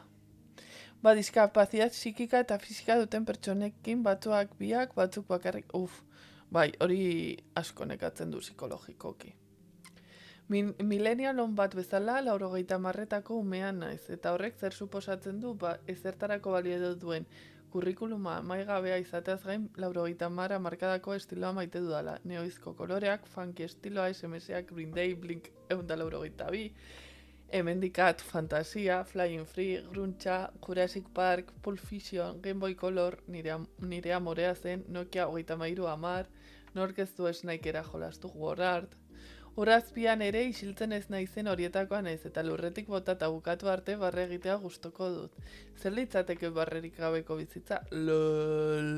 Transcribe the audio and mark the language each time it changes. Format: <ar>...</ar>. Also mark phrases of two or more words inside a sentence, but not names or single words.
<eu>Diskapazidad psikika eta fisika duten pertsonekin batzuak biak, batzuk bakarrik, bai, hori asko nekatzen du psikologikoki. Millennial on bat bezala, 90etako umean naiz, eta horrek zer suposatzen du, ezertarako balio duen kurrikuluma maigabea izateaz gain 90 markadako estiloa maite dudala. Neoizko koloreak, funky estiloa, SMS-ak, Green Day, Blink 182, Hemendikat, Fantasia, Flying Free, Gruntxa, Jurassic Park, Pulp Fiction, Game Boy Color, nire amorea zen, Nokia 3310, nork ez du Snakeera jolastu War Art. Urazpian ere isiltzen ez naizen horietakoa naiz eta lurretik bota eta bukatu arte barre egitea gustoko dut. Zer litzateke barrerik gabeko bizitza? LOL.</eu>